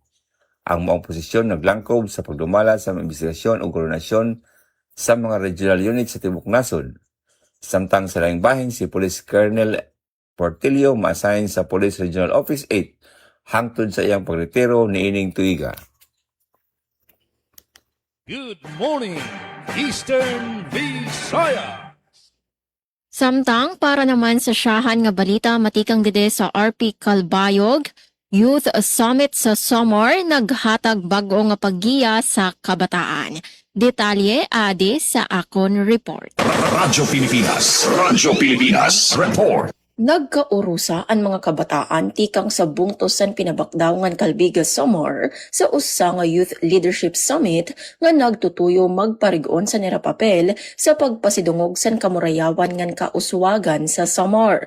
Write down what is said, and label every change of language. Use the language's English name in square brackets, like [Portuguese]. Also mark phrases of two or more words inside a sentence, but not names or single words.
[Cebuano] Ang maong posisyon naglangkob sa pagdumala sa mga investigasyon o koordinasyon sa mga regional units sa Tibok Nasod. Samtang sa laing bahin, si Police Colonel Portillo ma-assign sa Police Regional Office 8 hangtod sa iyang pagretiro niining tuiga. [English] Good morning, Eastern Visayas. [Waray] Samtang para naman sa siyahan nga balita matikang gide sa RP Calbayog, Youth Summit sa Samar naghatag bag-o nga paggiya sa kabataan. Detalye adi sa akon report. Radyo Pilipinas Report. Nagkaurusa ang mga kabataan tikang sa bungtos san pinabakdawngan Calbigas Samar sa usa nga Youth Leadership Summit nga nagtutuyo magparigon sa nirapapel sa pagpasidungog san kamurayawan ngan kauswagan sa Samar.